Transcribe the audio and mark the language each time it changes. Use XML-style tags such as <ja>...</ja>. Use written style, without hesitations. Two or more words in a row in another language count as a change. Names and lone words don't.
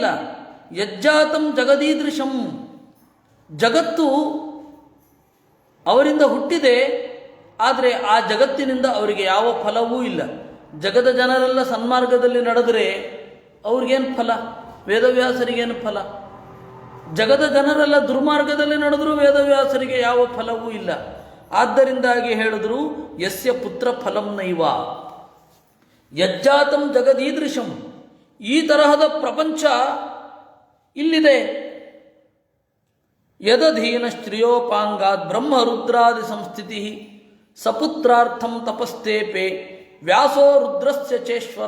<sa>ಯಜ್ಜಾತಂ ಜಗದೀದೃಶಂ,</sa> <kn>ಜಗತ್ತು ಅವರಿಂದ ಹುಟ್ಟಿದೆ, ಆದರೆ ಆ ಜಗತ್ತಿನಿಂದ ಅವರಿಗೆ ಯಾವ ಫಲವೂ ಇಲ್ಲ. ಜಗದ ಜನರೆಲ್ಲ ಸನ್ಮಾರ್ಗದಲ್ಲಿ ನಡೆದರೆ ಅವ್ರಿಗೇನು ಫಲ? ವೇದವ್ಯಾಸರಿಗೇನು ಫಲ? ಜಗದ ಜನರೆಲ್ಲ ದುರ್ಮಾರ್ಗದಲ್ಲಿ ನಡೆದರೂ ವೇದವ್ಯಾಸರಿಗೆ ಯಾವ ಫಲವೂ ಇಲ್ಲ. ಆದ್ದರಿಂದಾಗಿ ಹೇಳಿದ್ರು</kn> <sa>ಯಸ್ಯ ಪುತ್ರ ಫಲಂ ನೈವ ಯಜ್ಜಾತಂ ಜಗದೀದೃಶಂ.</sa> <kn>ಈ ತರಹದ ಪ್ರಪಂಚ ಇಲ್ಲಿದೆ.</kn> <sa>ಯದಧೀನ ಶ್ರಿಯೋಪಾಂಗಾತ್ ಬ್ರಹ್ಮರುದ್ರಾದಿ ಸಂಸ್ಥಿತಿ ಸಪುತ್ರಾರ್ಥಂ ತಪಸ್ತೇಪೆ ವ್ಯಾಸೋ ರುದ್ರಸ್ಯ ಚೇಶ್ವರ.</sa>